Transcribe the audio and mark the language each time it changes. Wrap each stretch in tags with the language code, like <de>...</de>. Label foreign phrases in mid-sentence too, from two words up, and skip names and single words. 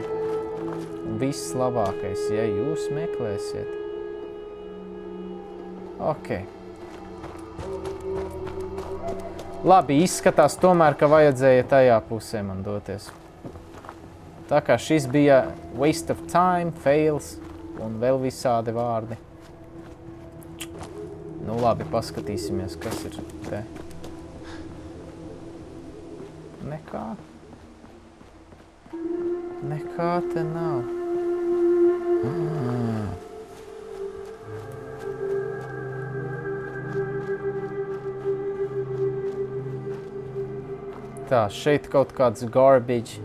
<lv>Un viss labākais, ja jūs meklēsiet. Ok. Labi, izskatās tomēr, ka vajadzēja tajā pusē man doties. Tā kā šis bija</lv> <en>waste of time,</en> <lv>fails. un vēl visādi vārdi. Nu labi, paskatīsimies, kas ir te. Nekā. Nekā te nav. Tā, šeit kaut kāds garbage.</lv>